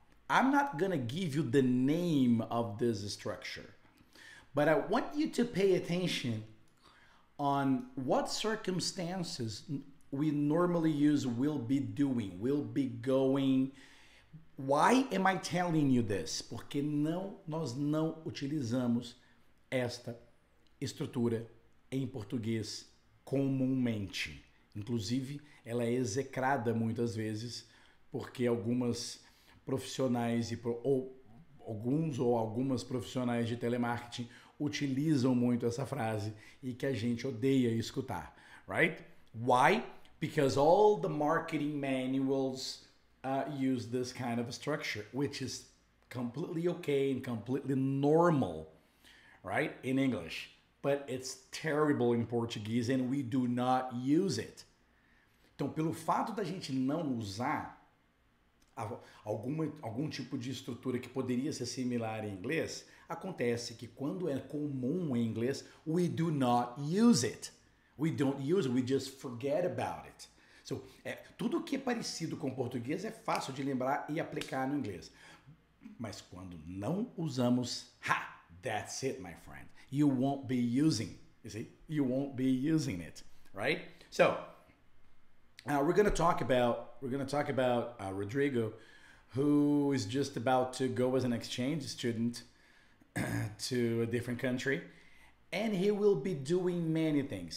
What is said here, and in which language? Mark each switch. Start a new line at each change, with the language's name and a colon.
English: I'm not gonna give you the name of this structure, but I want you to pay attention on what circumstances we normally use will be doing, will be going. Why am I telling you this?
Portuguese: Porque nós não utilizamos esta estrutura em português comumente. Inclusive, ela é execrada muitas vezes porque algumas profissionais ou algumas profissionais de telemarketing utilizam muito essa frase e que a gente odeia escutar, right?
English: Why? Because all the marketing manuals use this kind of a structure, which is completely okay and completely normal, right, in English, but it's terrible in Portuguese and we do not use it.
Portuguese: Então, pelo fato da gente não usar algum tipo de estrutura que poderia ser similar em inglês, acontece que quando é comum em inglês,
English: we do not use it. We don't use it, we just forget about it.
Portuguese: So, tudo que é parecido com português é fácil de lembrar e aplicar no inglês. Mas quando não usamos,
English: that's it, my friend. You won't be using, you see? You won't be using it, right? So, we're gonna talk about Rodrigo, who is just about to go as an exchange student to a different country, and he will be doing many things.